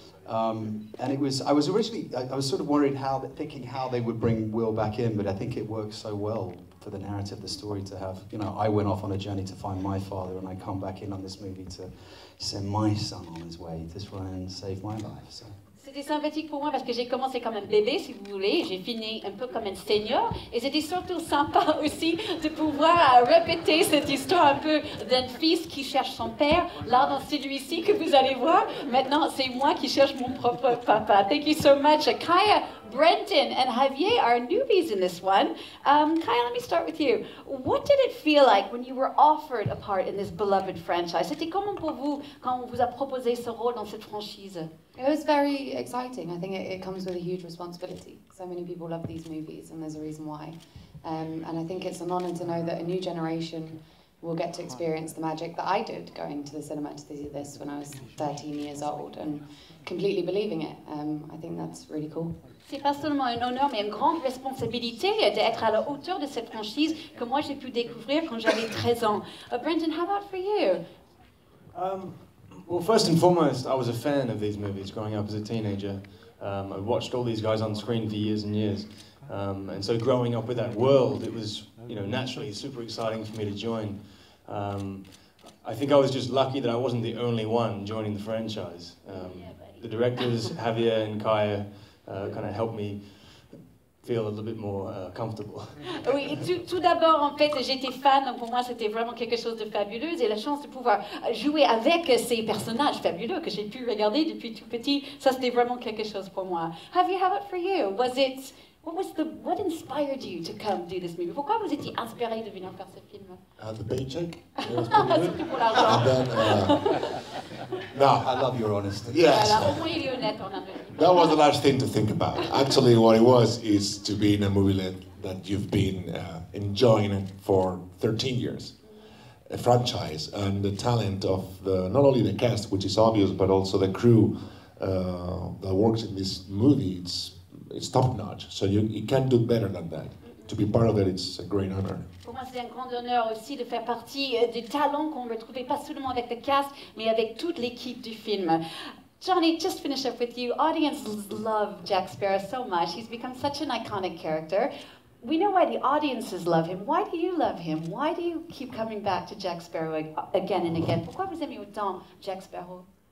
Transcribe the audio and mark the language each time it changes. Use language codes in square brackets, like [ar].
[en] And I was sort of worried thinking how they would bring Will back in, but I think it works so well for the narrative, the story, to have, you know, I went off on a journey to find my father, and I come back in on this movie to send my son on his way to try and save my life. So. [fr] C'était sympathique pour moi parce que j'ai commencé comme un bébé, si vous voulez, j'ai fini un peu comme un senior, et c'était surtout sympa aussi de pouvoir répéter cette histoire un peu d'un fils qui cherche son père. Là, dans celui-ci que vous allez voir, maintenant c'est moi qui cherche mon propre papa. [en] Thank you so much. Kaya, Brenton, and Javier are newbies in this one. Kaya, let me start with you. What did it feel like when you were offered a part in this beloved franchise? [fr] C'était comment pour vous quand on vous a proposé ce rôle dans cette franchise? [en] It was very exciting. I think it comes with a huge responsibility. So many people love these movies, and there's a reason why. And I think it's an honour to know that a new generation will get to experience the magic that I did going to the cinema to see this when I was 13 years old and completely believing it. I think that's really cool. [fr] C'est pas seulement un honneur, mais une grande responsabilité d'être à la hauteur de cette franchise que moi j'ai pu découvrir quand j'avais 13 ans. [en] Brenton, how about for you? Well, first and foremost, I was a fan of these movies growing up as a teenager. I watched all these guys on screen for years and years. And so growing up with that world, it was, you know, naturally super exciting for me to join. I think I was just lucky that I wasn't the only one joining the franchise. The directors, Javier and Kaya, kind of helped me feel a little bit more comfortable. [fr] Oui, tout d'abord, en fait, j'étais fan, donc pour moi, c'était vraiment quelque chose de fabuleux, et la chance de pouvoir jouer avec ces personnages fabuleux que j'ai pu regarder depuis tout petit, ça, c'était vraiment quelque chose pour moi. [en] Javier, how about for you? What inspired you to come do this movie? [fr] Pourquoi vous étiez inspiré de venir faire ce film? [en] The paycheck. It was pretty good. [fr] Surtout pour l'argent. [en] And then, no, I love your honesty. yes. [fr] Voilà, au moins il est honnête, on a vu. [en] That was the last thing to think about. Actually, what it was is to be in a movie that you've been enjoying it for 13 years. A franchise, and the talent of not only the cast, which is obvious, but also the crew that works in this movie. It's top notch. So you can't do better than that. To be part of it, it's a great honor. [fr] Pour moi, c'est un grand honneur aussi de faire partie du talent qu'on retrouvait pas seulement avec le cast, mais avec toute l'équipe du film. [en] Johnny, just finish up with you. Audiences love Jack Sparrow so much. He's become such an iconic character. We know why the audiences love him. Why do you love him? Why do you keep coming back to Jack Sparrow again and again? [fr] Pourquoi vous aimez autant Jack Sparrow?